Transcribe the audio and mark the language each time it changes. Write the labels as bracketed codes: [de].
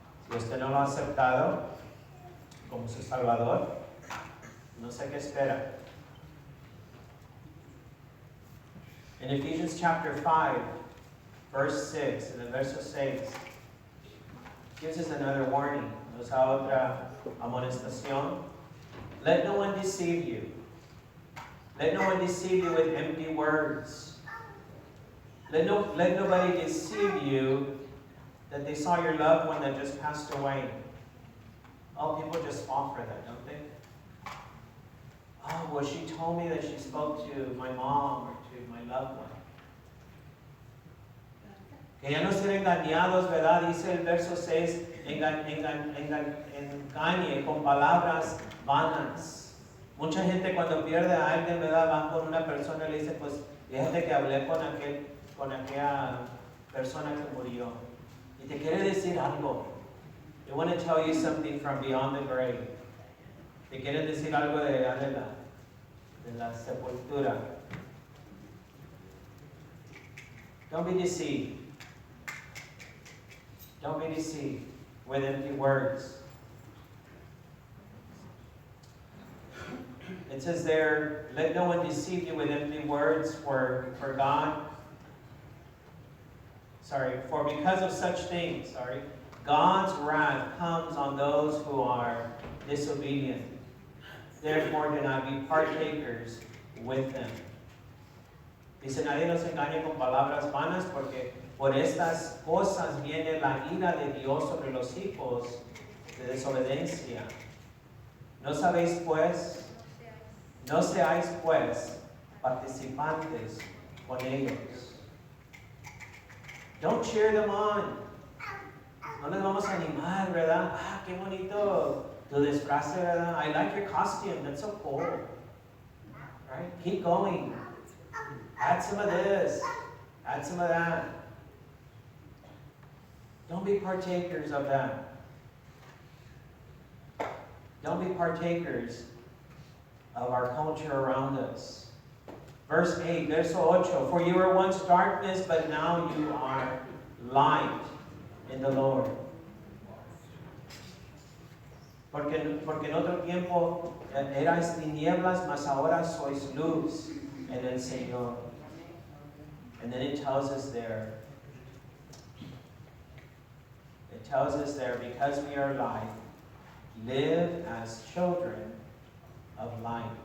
[es] Si usted no lo ha aceptado como su Salvador, no sé qué espera. [en] In Ephesians chapter 5, verse 6, in the verse 6, gives us another warning. [es] Nos da otra amonestación. [en] Let no one deceive you. Let no one deceive you with empty words. Let nobody deceive you that they saw your loved one that just passed away. Oh, people just fall for that, don't they? Oh, well, she told me that she spoke to my mom or to my loved one. [es] Que ya no ser engañados, ¿verdad? Dice el verso 6, engañe con palabras vanas. Mucha gente cuando pierde a alguien, ¿verdad? Van con una persona y le dice, pues, fíjate que hablé con aquella persona que murió. Y te quiere decir algo. [en] They want to tell you something from beyond the grave. [es] Te quieren decir algo de la sepultura. [en] Don't be deceived. Don't be deceived with empty words. It says there, let no one deceive you with empty words, for because of such things, God's wrath comes on those who are disobedient. Therefore, do not be partakers with them. [es] Dice, nadie nos engañe con palabras vanas, porque por estas cosas viene la ira de Dios sobre los hijos de desobediencia. No seáis pues participantes con ellos. [en] Don't cheer them on. [es] No les vamos a animar, ¿verdad? Ah, qué bonito tu disfraz, ¿verdad? [en] I like your costume. That's so cool. Right? Keep going. Add some of this. Add some of that. Don't be partakers of that. Don't be partakers of our culture around us. Verse 8, verso 8, for you were once darkness, but now you are light in the Lord. [es] Porque en otro tiempo erais tinieblas, mas ahora sois luz en el Señor. [en] And then it tells us there, because we are light, live as children of light.